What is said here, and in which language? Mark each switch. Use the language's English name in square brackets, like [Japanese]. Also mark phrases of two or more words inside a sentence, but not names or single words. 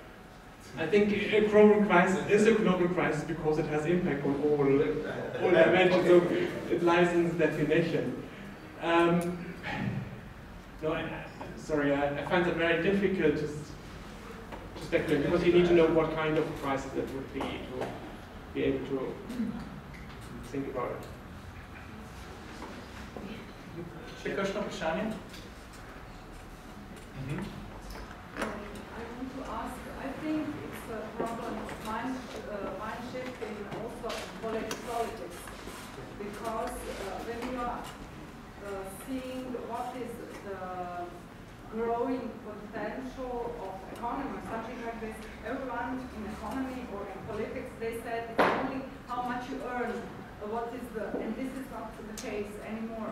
[English] I think a global crisis is a global crisis because it has impact on all dimensions, so it lies in the definition. No, sorry, I find that very difficult to speculate because you need to know what kind of crisis that would be to be able to think about it. [Slovenian] Še kakšno vprašanje? [English] I want to ask, I think it's a problem of mind shift in also politics, because when you are seeing what is the growing potential of economy or something like this, everyone in economy or in politics, they said it's only how much you earn, what is the, and this is not the case anymore.